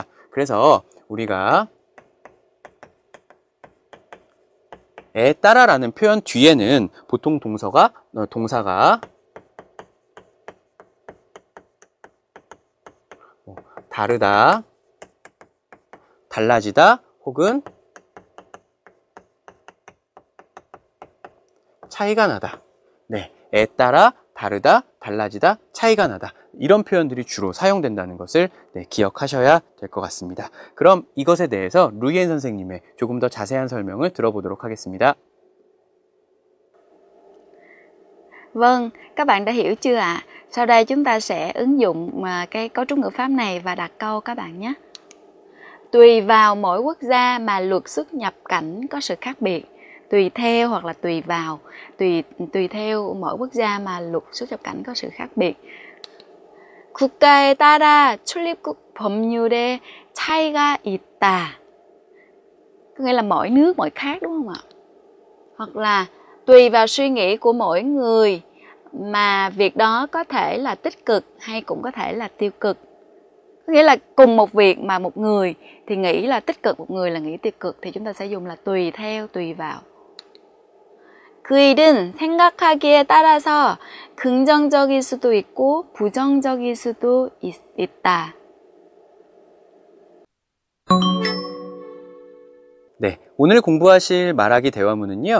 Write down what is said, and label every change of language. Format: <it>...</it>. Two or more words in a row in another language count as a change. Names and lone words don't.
<ko>그래서 우리가 에 따라라는 표현 뒤에는 보통 동사가 다르다, 달라지다 혹은 차이가 나다. 네, 에 따라 다르다, 달라지다, 차이가 나다. 이런 표현들이 주로 사용된다는 것을 기억하셔야 될 것 같습니다. 그럼 이것에 대해서 루이엔 선생님의 조금 더 자세한 설명을 들어보도록 하겠습니다.</ko> <vi>Vâng, các bạn đã hiểu chưa ạ? Sau đây chúng ta sẽ ứng dụng cái cấu trúc ngữ pháp này và đặt câu các bạn nhé. Tùy vào mỗi quốc gia mà luật xuất nhập cảnh có sự khác biệt. Tùy theo hoặc là tùy vào, tùy theo mỗi quốc gia mà luật xuất nhập cảnh có sự khác biệt.</vi> <ko>국가에 따라 출입국 법률에 차이가 있다.</ko> <vi>Có nghĩa là mỗi nước mỗi khác đúng không ạ? Hoặc là tùy vào suy nghĩ của mỗi người mà việc đó có thể là tích cực hay cũng có thể là tiêu cực. Có nghĩa là cùng một việc mà một người thì nghĩ là tích cực, một người là nghĩ tiêu cực, thì chúng ta sẽ dùng là tùy theo, tùy vào.</vi> <ko>그 일은 생각하기에 따라서 긍정적일 수도 있고 부정적일 수도 있다. 네, 오늘 공부하실 말하기 대화문은요.</ko>